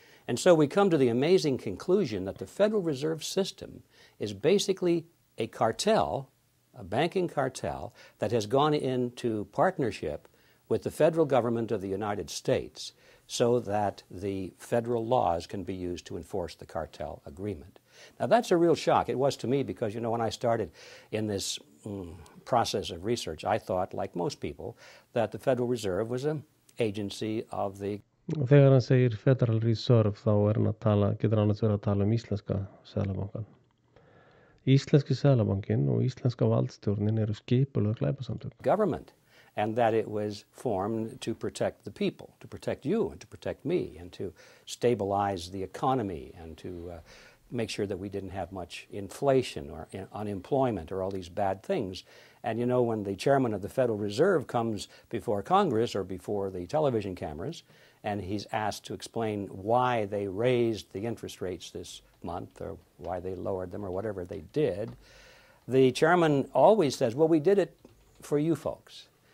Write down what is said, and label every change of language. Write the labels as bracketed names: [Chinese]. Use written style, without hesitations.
[English] And so we come to the amazing conclusion that the Federal Reserve System is basically a cartel, a banking cartel, that has gone into partnership with the federal government of the United States so that the federal laws can be used to enforce the cartel agreement. Now that's a real shock. It was to me because, you know, when I started in this process of research, I thought, like most people, that the Federal Reserve was an agency of the [Icelandic] Þegar hann segir Federal Reserve þá getur hann verið að tala Íslenska Seðlabankann. Íslenski Seðlabankinn og Íslenska valdstjórnin eru skipuleg glæpasamtök. [English] Government, and that it was formed to protect the people, to protect you and to protect me and to stabilize the economy and to make sure that we didn't have much inflation or unemployment or all these bad things. And you know, when the chairman of the Federal Reserve comes before Congress or before the television cameras and he's asked to explain why they raised the interest rates this month or why they lowered them or whatever they did, the chairman always says, well, we did it for you folks.